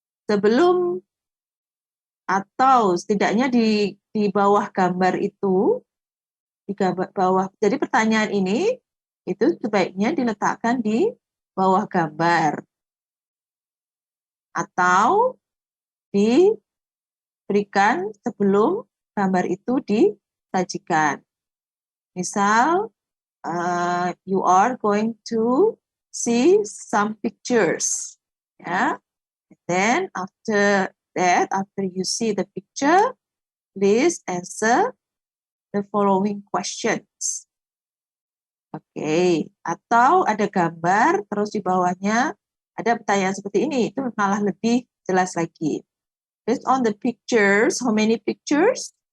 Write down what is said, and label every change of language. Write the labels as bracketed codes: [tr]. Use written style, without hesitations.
[id] sebelum atau setidaknya di bawah gambar itu, di bawah, jadi pertanyaan ini itu sebaiknya diletakkan di bawah gambar atau diberikan sebelum gambar itu disajikan. [en] Misal, you are going to see some pictures, ya. And then after that, after you see the picture, please answer the following questions. [id] Oke, atau ada gambar, terus di bawahnya ada pertanyaan seperti ini, itu malah lebih jelas lagi. [en] Based on the pictures, how many pictures?